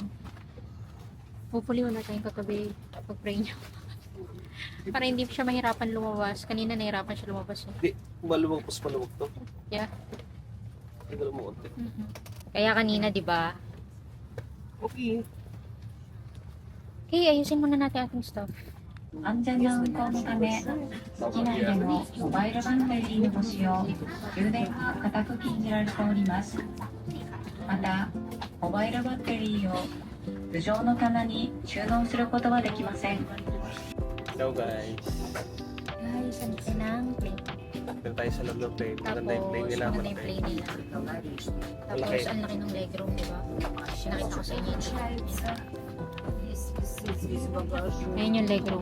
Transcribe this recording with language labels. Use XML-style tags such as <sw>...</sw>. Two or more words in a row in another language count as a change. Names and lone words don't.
<tl>Hopefully wala tayong katabi pag-pray nyo. Para hindi siya mahirapan lumabas. Kanina nahirapan siya lumabas. Hindi, maluwag to. Yeah. Hindi mo konti. Kaya kanina, di ba? Okay. Okay, ayusin muna natin ating stuff.</tl> <ja>安全な運航のため、機内でのモバイルバッテリーのご使用、充電が固く禁じられております。また、モバイルバッテリーを頭上の棚に収納することはできません。</ja> <en>Hello guys.</en> <tl>Guys, ang ng plane. Dito tayo sa loob ng plane. Tapos, Maganda yung plane nila. maganda yung plane nila. Tapos, ang laki ng legroom, di ba? Nakita ko sa inyo. Ayan yung legroom.</tl>